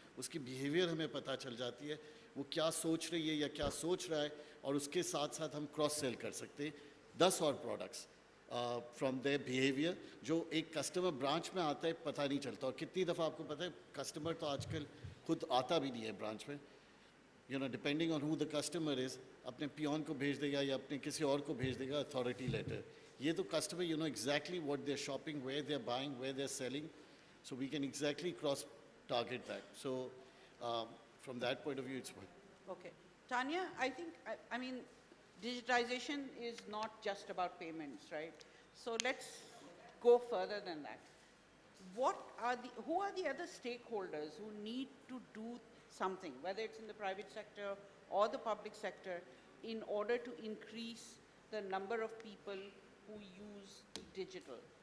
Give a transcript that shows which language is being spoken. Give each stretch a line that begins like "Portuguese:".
Urdu: اس کی بیہیویئر ہمیں پتہ چل جاتی ہے, وہ کیا سوچ رہی ہے یا کیا سوچ رہا ہے, اور اس کے ساتھ ساتھ ہم کراس سیل کر سکتے ہیں 10 اور پروڈکٹس
English: from their behaviour,
Urdu: جو ایک کسٹمر برانچ میں آتا ہے پتہ نہیں چلتا. اور کتنی دفعہ آپ کو پتہ ہے کسٹمر تو آج کل خود آتا بھی نہیں ہے برانچ میں,
English: you know depending on who the customer is,
Urdu: اپنے پیون کو بھیج دے گا یا اپنے کسی اور کو بھیج دے گا اتھارٹی لیٹر. یہ تو
English: Customer you know exactly what they are shopping, where they are buying, where they are selling, so we can exactly cross target that. So from that point of view it's Okay. Tania, I think, I mean, digitization is not just about payments, right? So let's go further than that. Who are the other stakeholders who need to do something, whether it's in the private sector or the public sector, in order to increase the number of people who use digital?